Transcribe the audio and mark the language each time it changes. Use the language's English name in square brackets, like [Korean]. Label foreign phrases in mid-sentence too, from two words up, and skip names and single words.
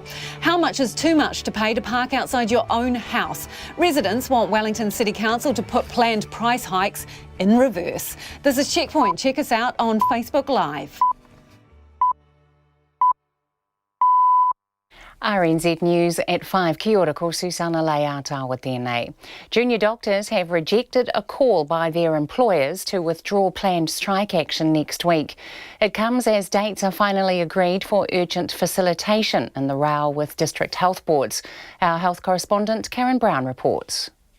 [English] How much is too much to pay to park outside your own house? Residents want Wellington City Council to put planned price hikes in reverse. This is Checkpoint. Check us out on Facebook Live. RNZ News at 5. [Māori] Kia ora, [English] ko Susana Leata with DNA. Junior doctors have rejected a call by their employers to withdraw planned strike action next week. It comes as dates are finally agreed for urgent facilitation in the row with district health boards. Our health correspondent Karen Brown reports.